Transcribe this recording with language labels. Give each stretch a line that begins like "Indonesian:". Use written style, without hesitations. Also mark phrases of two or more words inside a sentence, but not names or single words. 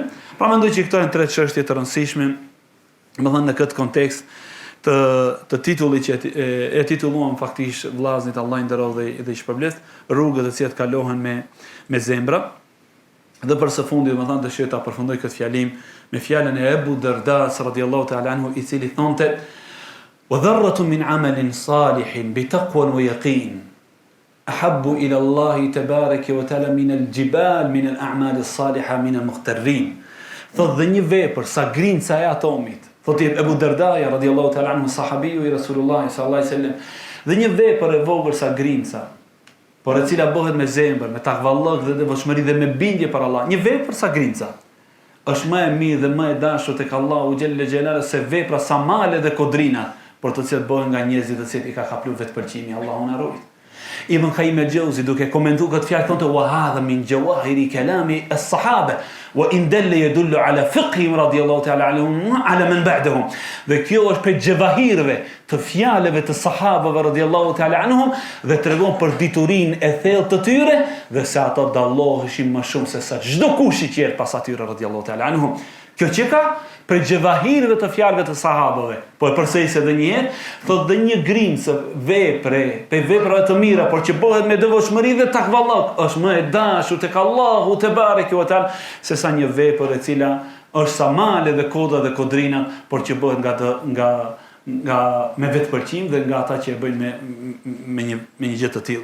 Albanian: Pra mendoj që këto janë tre çështje të rëndësishme, domethënë në këtë kontekst të titullit që e titulluam faktikisht vllaznit Allah i nderoj dhe i shpërblet, rrugët e cilat kalohen me zemra. Dhe për së fundi domethënë dëshiroj ta përfundoj këtë fjalim me fjalën e Ebu Darda
Arabic: رضي الله تعالى عنه,
Albanian: i cili thonte:
Arabic: وذرة من عمل صالح بتقوى ويقين أحب إلى الله تبارك وتعالى من الجبال من الأعمال الصالحة من المغترين.
Albanian: Thot dhe një vepër sa grinca e atomit, thot Ebu Dardaja
Arabic: رضي الله تعالى عنه,
Albanian: sahabiu i
Arabic: رسول الله صلى الله عليه وسلم,
Albanian: dhe një vepër e vogël sa grinca, por e cila bëhet me zemër, me takvallëk dhe devotshmëri dhe me bindje për Allah, një vepër sa grinca, është më e mirë dhe më e dashur tek Allahu
Arabic: جل جلاله
Albanian: se vepra sa male dhe kodrina, por të cilat bëhen nga njerëzit të cilët i ka kapur vetpëlqimi, Allahu na ruaj. Ibn Qayyim al-Jawzi duke komentuar këtë fjalë thonte:
Arabic: "وهذا من جواهر كلام الصحابة وإن دل يدل على فقههم رضي الله تعالى عنهم على من بعدهم."
Albanian: Dhe kjo është për xhavahirëve të fjalëve të sahabëve
Arabic: رضي الله تعالى عنهم
Albanian: dhe tregon për diturinë e thellë të tyre dhe se ato dalloheshin më shumë se sa çdo kush i tjerë pas atyre
Arabic: رضي الله تعالى عنهم.
Albanian: Kjo që ka për gjevahirëve të fjalëve të sahabëve, po e përsërisë edhe një herë, thot dhe një grincë vepre, pe veprave të mira, por që bëhet me devotshmëri dhe takvallok, është më e dashur tek Allahu
Arabic: تبارك وتعالى
Albanian: se sa një vepër e cila është sa male dhe koda dhe kodrina, por që bëhet nga me vetpëlqim dhe nga ata që e bëjnë me një gjë të tillë.